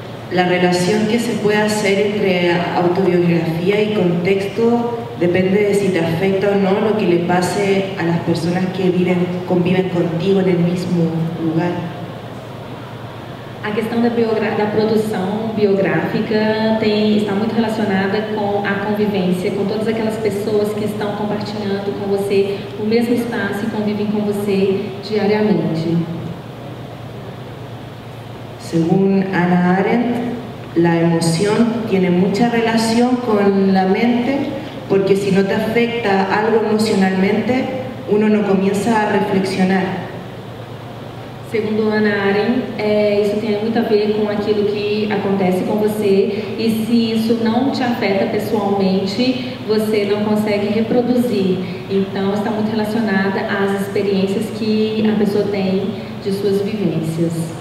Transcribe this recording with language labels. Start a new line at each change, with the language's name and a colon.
Spanish: La relación que se puede hacer entre autobiografía y contexto depende de si te afecta o no lo que le pase a las personas que conviven contigo en el mismo lugar.
Portuguese: A questão da produção biográfica está muito relacionada com a convivência, com todas aquelas pessoas que estão compartilhando com você o mesmo espaço e convivem com você diariamente.
Spanish: Según Hannah Arendt, la emoción tiene mucha relación con la mente, porque si no te afecta algo emocionalmente, uno no comienza a reflexionar.
Portuguese: Segundo Hannah Arendt, isso tem muito a ver com aquilo que acontece com você, e se isso não te afeta pessoalmente, você não consegue reproduzir. Então, está muito relacionada às experiências que a pessoa tem de suas vivências.